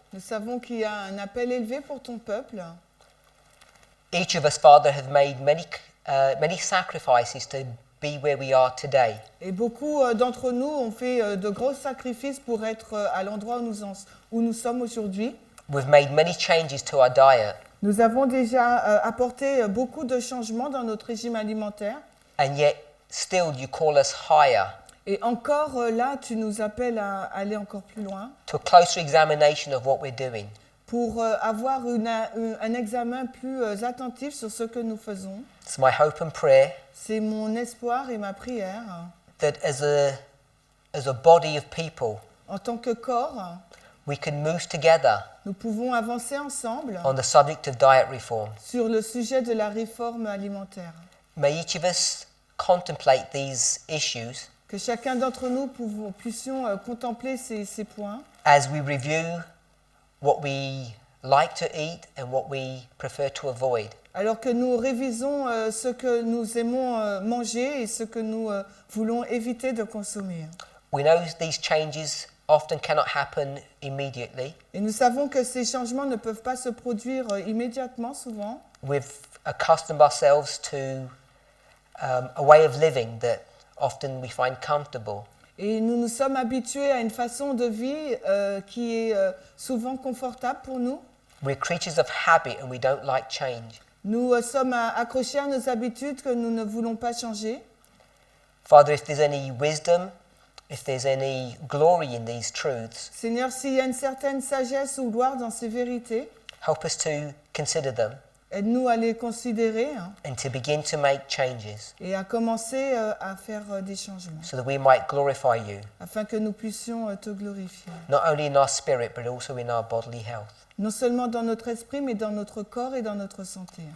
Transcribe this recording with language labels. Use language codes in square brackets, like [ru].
[fr] Nous savons qu'il y a un appel élevé pour ton peuple. [en] Each of us, Father, have made many sacrifices to be where we are today. [fr] Et beaucoup d'entre nous ont fait de gros sacrifices pour être à l'endroit où nous sommes aujourd'hui. [en] We've made many changes to our diet, [fr] Nous avons déjà apporté beaucoup de changements dans notre régime alimentaire. [en] and yet still you call us higher, [fr] Et encore là, tu nous appelles à aller encore plus loin [en] to a closer examination of what we're doing. [fr] pour avoir un examen plus attentif sur ce que nous faisons. [en] It's my hope and prayer [fr] C'est mon espoir et ma prière. [en] that as a body of people, [fr] En tant que corps, [en] we can move together [fr] nous pouvons avancer ensemble [en] on the subject of diet reform. [fr] sur le sujet de la réforme alimentaire. [en] May each of us contemplate these issues [fr] Que chacun d'entre nous puissions contempler ces points [en] as we review what we like to eat and what we prefer to avoid. [fr] alors que nous révisons ce que nous aimons manger et ce que nous voulons éviter de consommer. [en] We know these changes often cannot happen immediately. [fr] Et nous savons que ces changements ne peuvent pas se produire immédiatement souvent. [en] We've accustomed ourselves to a way of living that often we find comfortable. [fr] Et nous nous sommes habitués à une façon de vie qui est souvent confortable pour nous. [en] We're creatures of habit and we don't like change. [fr] Nous sommes accrochés à nos habitudes que nous ne voulons pas changer. [en] Father, if there's any wisdom, if there's any glory in these truths, [fr] Seigneur, s'il y a une certaine sagesse ou gloire dans ces vérités, [en] help us to consider them [fr] aide-nous à les considérer [en] and to begin to make changes [fr] et à commencer à faire des changements, [en] so that we might glorify you, [fr] afin que nous puissions te glorifier. [en] not only in our spirit but also in our bodily health. [fr] Non seulement dans notre esprit, mais dans notre corps et dans notre santé.